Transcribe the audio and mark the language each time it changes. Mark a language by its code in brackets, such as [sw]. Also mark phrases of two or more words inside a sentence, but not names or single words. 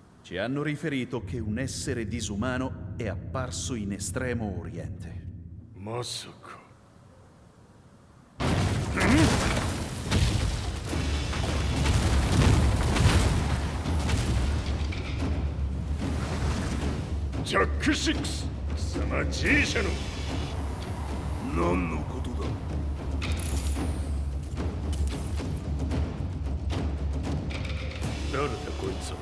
[it] Ci hanno riferito che un essere disumano è apparso in Estremo Oriente. [ja] Masaka.ジャック6、貴様 G 社の何のことだ。誰だこいつは。